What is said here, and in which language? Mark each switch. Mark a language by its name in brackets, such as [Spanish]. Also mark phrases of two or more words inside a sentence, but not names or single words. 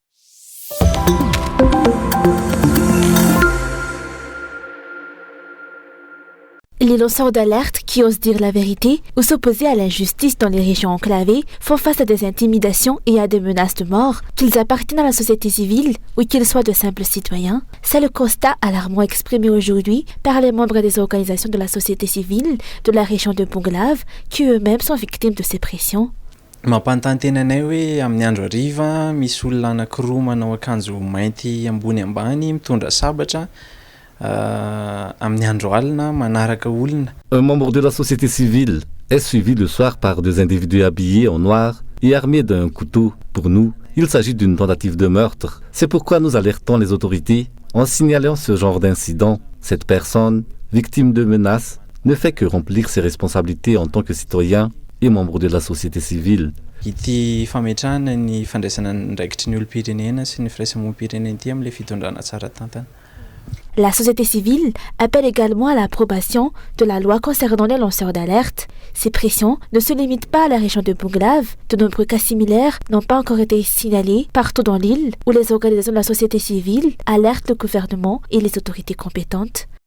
[French] Les lanceurs d'alerte qui osent dire la vérité ou s'opposer à l'injustice dans les régions enclavées font face à des intimidations et à des menaces de mort, qu'ils appartiennent à la société civile ou qu'ils soient de simples citoyens. C'est le constat alarmant exprimé aujourd'hui par les membres des organisations de la société civile de la région de Bonglav qui eux-mêmes sont victimes de ces pressions. [Malagasy] Mampantantenanay hoe amin'ny andro hariva misy olona anankiroa manao akanjo mainty ambony ambany mitondra sabatra amin'ny andro alina manaraka olona. [French] Un membre de la société civile est suivi le soir par deux individus habillés en noir et armés d'un couteau. Pour nous, il s'agit d'une tentative de meurtre. C'est pourquoi nous alertons les autorités en signalant ce genre d'incident. Cette personne, victime de menaces, ne fait que remplir ses responsabilités en tant que citoyen et membre de la société civile. [Malagasy] Ity fametrahana ny fandraisana ndraikitry ny olom-pirenena sy ny firaisamonim-pirenena ity amin'ilay fitondrana tsara tantana. [French] La société civile appelle également à l'approbation de la loi concernant les lanceurs d'alerte. Ces pressions ne se limitent pas à la région de Bonglav. De nombreux cas similaires n'ont pas encore été signalés partout dans l'île où les organisations de la société civile alertent le gouvernement et les autorités compétentes.